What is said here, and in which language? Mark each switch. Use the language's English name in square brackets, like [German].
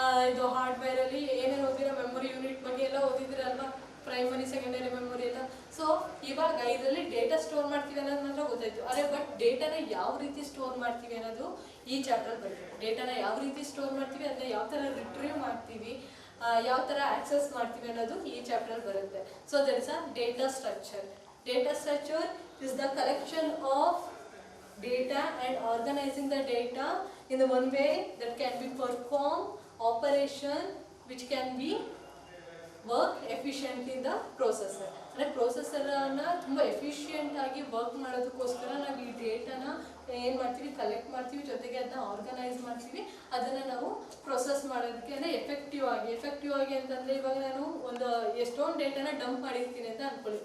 [Kannada] ಇದು ಹಾರ್ಡ್ವೇರಲ್ಲಿ ಏನೇನು ಓದಿರೋ memory unit ಬಗ್ಗೆ ಎಲ್ಲ ಓದಿದಿರಲ್ವಾ, ಪ್ರೈಮರಿ ಸೆಕೆಂಡರಿ ಮೆಮೊರಿ ಎಲ್ಲ. ಸೊ ಇವಾಗ ಇದರಲ್ಲಿ ಡೇಟಾ ಸ್ಟೋರ್ ಮಾಡ್ತೀವಿ ಅನ್ನೋದು ಮಾತ್ರ ಗೊತ್ತಾಯ್ತು. ಅದೇ ಬಟ್ ಡೇಟಾನ ಯಾವ ರೀತಿ ಸ್ಟೋರ್ ಮಾಡ್ತೀವಿ ಅನ್ನೋದು ಈ ಚಾಪ್ಟರ್ ಬಗ್ಗೆ. ಡೇಟಾನ ಯಾವ ರೀತಿ ಸ್ಟೋರ್ ಮಾಡ್ತೀವಿ, ಅದನ್ನ ಯಾವ ಥರ ರಿಟ್ರೀವ್ ಮಾಡ್ತೀವಿ, ಯಾವ ಥರ ಆಕ್ಸೆಸ್ ಮಾಡ್ತೀವಿ ಅನ್ನೋದು ಈ ಚಾಪ್ಟರ್ ಬರುತ್ತೆ. [English] So that is a data structure. Data structure is the collection of data and organizing the data in the one way that can be perform operation which can be work efficiently in the processor. [Kannada] ಅಂದರೆ ಪ್ರೊಸೆಸರನ್ನು ತುಂಬ ಎಫಿಷಿಯೆಂಟಾಗಿ work ಮಾಡೋದಕ್ಕೋಸ್ಕರ ನಾವು ಈ ಡೇಟಾನ ಏನು ಮಾಡ್ತೀವಿ, collect ಮಾಡ್ತೀವಿ, ಜೊತೆಗೆ ಅದನ್ನ ಆರ್ಗನೈಸ್ ಮಾಡ್ತೀವಿ, ಅದನ್ನು ನಾವು ಪ್ರೊಸೆಸ್ ಮಾಡೋದಕ್ಕೆ ಅಂದರೆ ಎಫೆಕ್ಟಿವ್ ಆಗಿ ಅಂತಂದರೆ ಇವಾಗ ನಾನು ಒಂದು ಎಷ್ಟೊಂದು ಡೇಟಾನ ಡಂಪ್ ಮಾಡಿರ್ತೀನಿ ಅಂತ ಅಂದ್ಕೊಳ್ಳಿ.